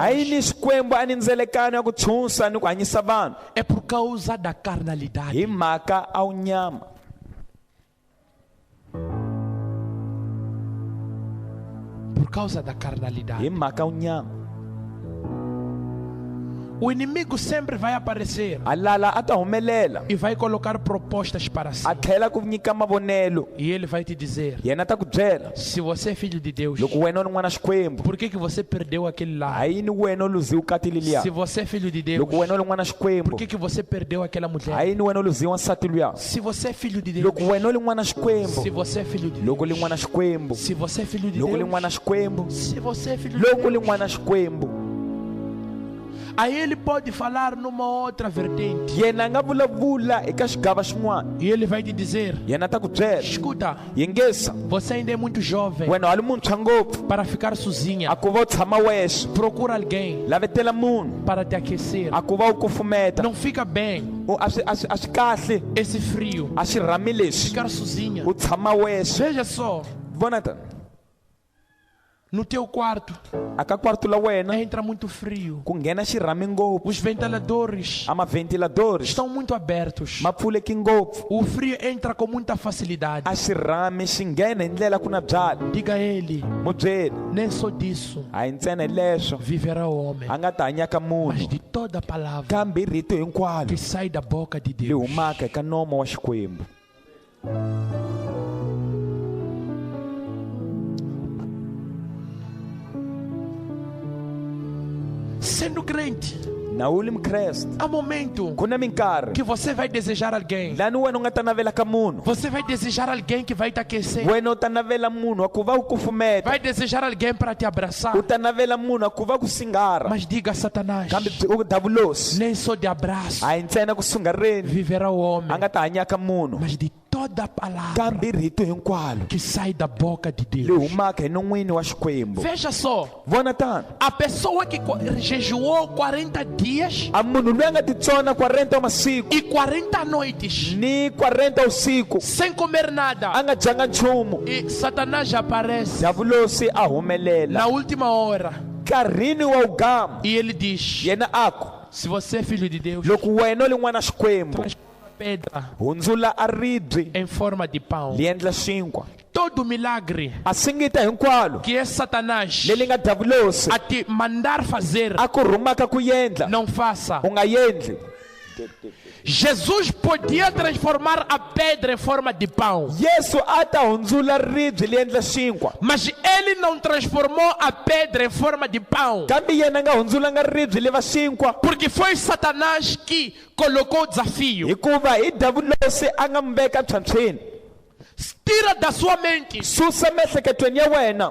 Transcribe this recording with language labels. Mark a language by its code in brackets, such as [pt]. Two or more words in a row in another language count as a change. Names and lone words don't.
[ts] Hayi ni Xikwembu a ni ndzelekano ya ku tshunxa ni ku hanyisa vanhu [pt] É por causa da carnalidade. [ts] hi mhaka a wu nyama. [pt] Por causa da [ts] Hi [pt] carnalidade. [ts] mhaka a wu nyama. [pt] O inimigo sempre vai aparecer [ts] A lala a ta humelela [pt] e vai colocar propostas para si. [ts] a tlhela ku nyika mavonelo. [pt] E ele vai te dizer: [ts] Yena ta ku byela [pt] se você é filho de Deus, [ts] loko wena u ri n'wana Xikwembu [pt] por que você perdeu aquele lá? [ts] hayi ni wena u luziwa kati liya. [pt] Se você é filho de Deus, [ts] Loko wena u ri n'wana Xikwembu [pt] por que você perdeu aquela mulher? [ts] hayi ni wena u luziwa nsati luya. [pt] Se você é filho de Deus, [ts] Loko wena u ri n'wana Xikwembu [pt] se você é filho de [ts] loko [pt] Deus, [ts] li n'wana Xikwembu [pt] se você é filho de [ts] loko li [pt] Deus, [ts] n'wana Xikwembu [pt] se você é filho de [ts] loko li [pt] Deus, [ts] n'wana Xikwembu. [pt] aí ele pode falar numa outra vertente [ts] Yena a nga vulavula eka xigava xin'wana. [pt] e ele vai te dizer: [ts] Yena ta ku byela [pt] escuta, [ts] yingisa [pt] você ainda é muito jovem [ts] wena wa ri muntshwa ngopfu [pt] para ficar sozinha. [ts] a ku va u tshama wexe. [pt] Procura alguém [ts] Lavetela munhu [pt] para te aquecer. [ts] a ku va u kufumeta. [pt] Não fica bem [ts] A swi kahle [pt] esse frio, [ts] a xi rhami lexi [pt] ficar sozinha. [ts] u tshama wexe. [pt] Veja só, [ts] Vona ta [pt] no teu quarto [ts] aka kwarto la wena [pt] entra muito frio. [ts] ku nghena xirhami ngopfu. [pt] Os ventiladores [ts] A maventiladores [pt] estão muito abertos. [ts] ma pfuleki ngopfu. [pt] O frio entra com muita facilidade. [ts] A xirhami xi nghena hi ndlela ku na byala. [pt] Diga a ele: [ts] Mu byeli [pt] nem só disso [ts] a hi ntsena hi leswo [pt] viverá o homem, [ts] a nga ta hanyaka [pt] mas [ts] munhu [pt] de toda palavra [ts] kambe hi rito hinkwalo [pt] que sai da boca de [ts] li [pt] Deus. [ts] humaka eka nomo wa Xikwembu. [pt] Sendo crente, [ts] Na u li mukreste [pt] há momento [ts] ku na minkarhi [pt] que você vai desejar alguém. [ts] lani wena u nga ta navela ka munhu. [pt] Você vai desejar alguém que vai te aquecer. [ts] Wena u ta navela munhu a ku va u kufumeta. [pt] Vai desejar alguém para te abraçar. [ts] U ta navela munhu a ku va ku singara. [pt] Mas diga a Satanás: [ts] Kambe u davulosi [pt] nem só de abraço [ts] a hi ntsena ku sungareni [pt] viverá o homem, [ts] a nga ta hanyaka munhu [pt] mas de toda palavra [ts] kambe hi rito hinkwalo [pt] que sai da boca de [ts] li [pt] Deus. [ts] humaka hi non'wini wa Xikwembu. [pt] Veja só, [ts] Vona tano [pt] a pessoa que jejuou 40 dias [ts] a munhu loyi a nga titsona 40 masiku [pt] e 40 noites [ts] ni 40 usiku [pt] sem comer [ts] a [pt] nada, [ts] nga dyanga nchumu. [pt] e Satanás já aparece [ts] Davulosi a humelela [pt] na última hora [ts] nkarhini wa ugama. [pt] e ele diz: [ts] Yena ako [pt] se você é filho de Deus, [ts] loko wena u li n'wana Xikwembu [pt] transforma a pedra [ts] hundzula a ribye [pt] em forma de pão. [ts] li endla xinkwa. [pt] Todo milagre [ts] A singita hinkwalo [pt] que é Satanás [ts] leli nga davulosi [pt] a te mandar fazer, [ts] a ku rhumaka ku endla [pt] não faça. [ts] u nga endli. [pt] Jesus podia transformar a pedra em forma de pão, [ts] Yesu a ta hundzula ribye li endla xinkwa [pt] mas ele não transformou a pedra em forma de pão, [ts] kambe yena a nga hundzulanga ribye li va xinkwa [pt] porque foi Satanás que colocou o desafio. [ts] hikuva hi davulosi a nga mi veka ntshwantsweni. [pt] Tira da sua mente: [ts] Susa miehleketweni ya wena